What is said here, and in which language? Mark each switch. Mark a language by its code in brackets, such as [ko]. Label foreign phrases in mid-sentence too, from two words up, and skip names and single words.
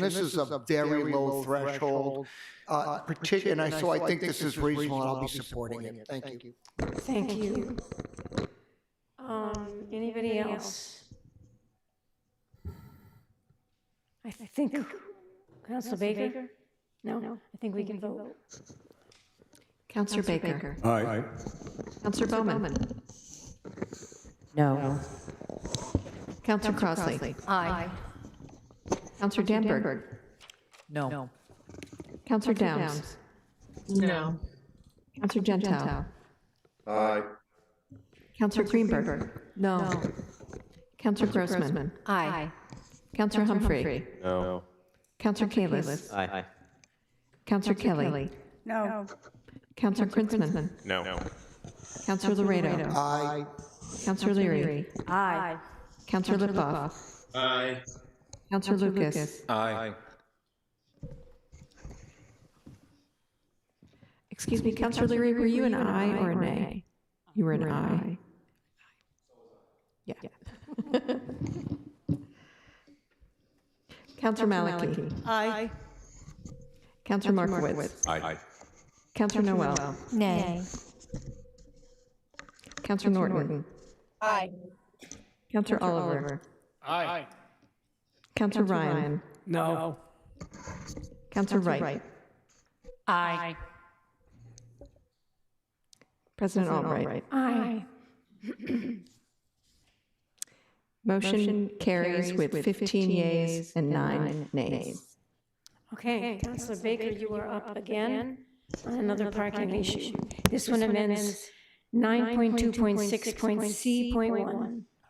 [en] This is a very low threshold. So I think this is reasonable, and I'll be supporting it. Thank you. Thank you. Anybody else? I think Councilor Baker? No, I think we can vote. Councilor Baker. Aye. Councilor Bowman. No. Councilor Crossley. Aye. Councilor Danberg. No. Councilor Downs. No. Councilor Gentile. Aye. Councilor Greenberg. No. Councilor Grossman. Aye. Councilor Humphrey. No. Councilor Kalis. Aye. Councilor Kelly. No. Councilor Krinsman. No. Councilor Laredo. Aye. Councilor Leary. Aye. Councilor Lippoff. Aye. Councilor Lucas. Aye. Excuse me, Councilor Leary, were you an aye or a nay? You were an aye. Yeah. Councilor Maliki. Aye. Councilor Markowitz. Aye. Councilor Noel. Nay. Councilor Norton. Aye. Councilor Oliver. Aye. Councilor Ryan. No. Councilor Wright. Aye. President Albright. Aye. Motion carries with 15 yeas and 9 nays. Okay, Councilor Baker, you are up again on another parking issue. This one amends 9.2.6.C.1.